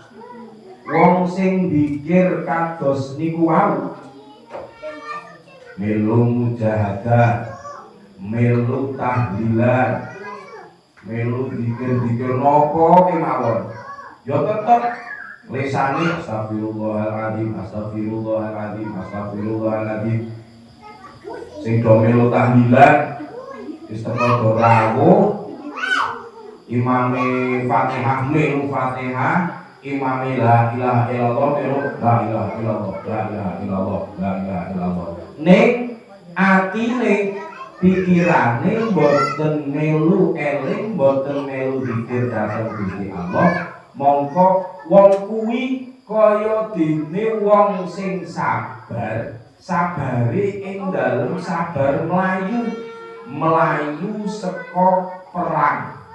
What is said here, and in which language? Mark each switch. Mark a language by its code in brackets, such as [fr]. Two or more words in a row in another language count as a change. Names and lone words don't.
[jv] Wong sing dikir kados niku wau melu mujahadah, melu tahlilan, melu dikir-dikir napa kemawon ya tetep lisane [ar] أستغفر الله العظيم أستغفر الله العظيم أستغفر الله العظيم. [jv] Sing do melu tahlilan wis teko rawuh imame Fatihah melu Fatihah, imame [ar] لا إله إلا الله [jv] melu [ar] لا إله إلا الله لا إله إلا الله لا إله إلا الله. [jv] Ning atine pikirane boten melu eling, boten melu zikir dhateng Gusti Allah, mongko wong kuwi kaya dene wong sing sabar, sabare ing dalem sabar melayu saka perang.